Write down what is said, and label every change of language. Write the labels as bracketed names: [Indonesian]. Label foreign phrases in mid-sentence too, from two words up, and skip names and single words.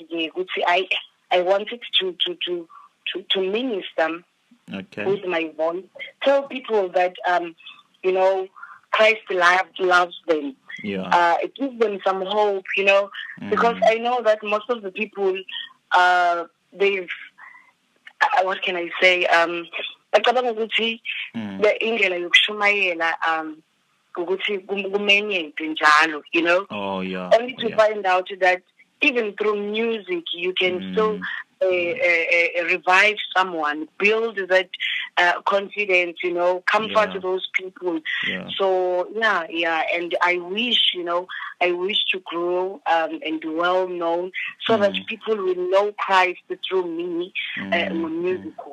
[English] I wanted to minister with my voice, tell people that Christ loves them. It gives them some hope, because I know that most of the people, they've, what can I say? [North Ndebele] Bacabanga ukuthi the indlela yokushumayela ukuthi kumenyeke njalo, [English] Oh yeah. only to find out that even through music you can still revive someone, build that confidence, comfort those people. So and I wish to grow and be well known so that people will know Christ through me, music.